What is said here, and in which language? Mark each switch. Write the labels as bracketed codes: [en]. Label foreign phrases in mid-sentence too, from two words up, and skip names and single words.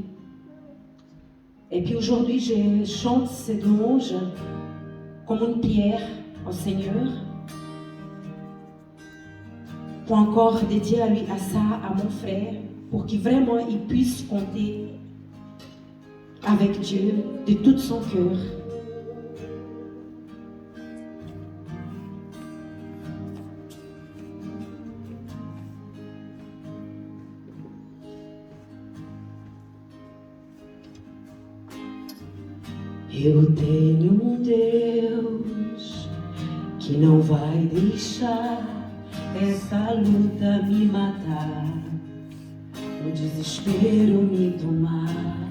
[fr] Et puis aujourd'hui, je chante cette louange comme une prière au Seigneur pour encore dédier à lui, à ça, à mon frère, pour qu'il vraiment il puisse compter avec Dieu de tout son cœur. [pt] Eu tenho Deus que não vai deixar essa luta me matar, o desespero me tomar.